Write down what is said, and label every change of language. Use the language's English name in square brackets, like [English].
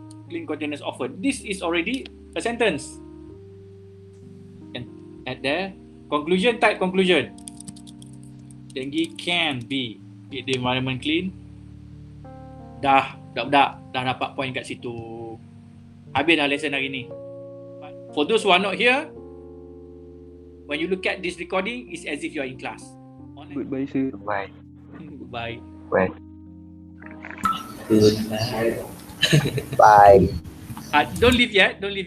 [English] Clean containers often. This is already a sentence. And at the conclusion, type conclusion. Dengue can be keep the environment clean. [Malay] Dah dapat point kat situ. Habis dah lesson hari ni. [English] For those who are not here, when you look at this recording, it's as if you are in class. Goodbye, sir. Goodbye. Goodbye. Well. Good night. Bye. Don't leave yet.